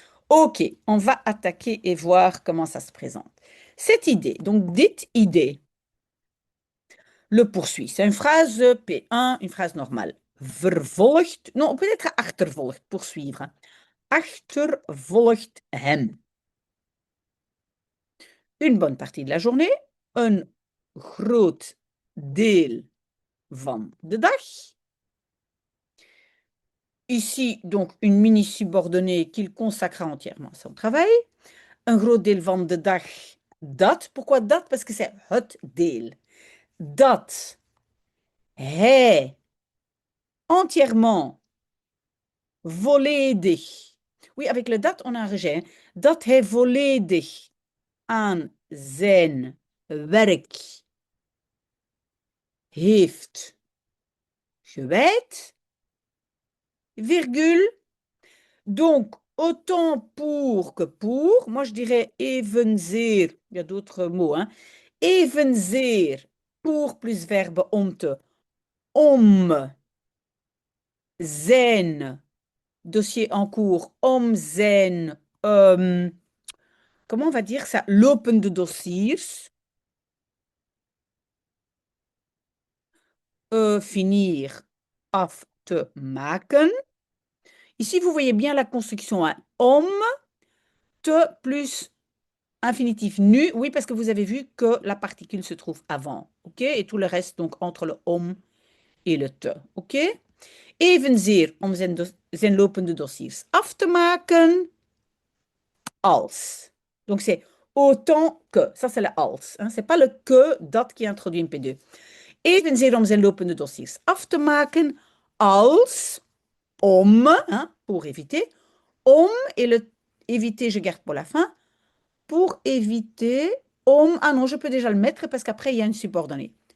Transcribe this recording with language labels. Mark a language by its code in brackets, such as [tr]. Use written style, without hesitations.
[fr] Ok, on va attaquer et voir comment ça se présente. Cette idée, donc dite idée, le poursuit. C'est une phrase P1, une phrase normale. Vervolgt, non, peut-être achtervolgt, poursuivre. [nl] Achtervolgt hem. [fr] Une bonne partie de la journée, [nl] een groot deel van de dag. [fr] Ici, donc, une mini-subordonnée qu'il consacra entièrement à son travail. [nl] Un groot deel van de dag, dat. [fr] Pourquoi dat? Parce que c'est het deel. Dat hij entièrement, volledig. Oui, avec le dat, on a un rejet. [nl] Dat hij volledig aan zijn werk heeft gewijd. [fr] Virgule. Donc, autant pour que pour. Moi, je dirais evenzeer. Il y a d'autres mots. Hein. Evenzeer, pour plus verbe om, zijn, dossier en cours, om zijn, comment on va dire ça, [nl] lopende dossiers, [fr] finir, [nl] af te maken. [fr] Ici, vous voyez bien la construction, hein. Om, te plus infinitif nu, oui, parce que vous avez vu que la particule se trouve avant, ok? Et tout le reste, donc, entre le om et le te, ok? [nl] Evenzeer om zijn lopende dossiers af te maken als. [fr] Donc, c'est autant que. Ça, c'est le als. Hein? C'est pas le que, dat qui introduit een P2. [nl] Evenzeer om zijn lopende dossiers af te maken als om, [fr] hein, pour éviter. Om et le éviter, je garde pour la fin. Pour éviter om, ah non, je peux déjà le mettre parce qu'après, il y a une subordonnée.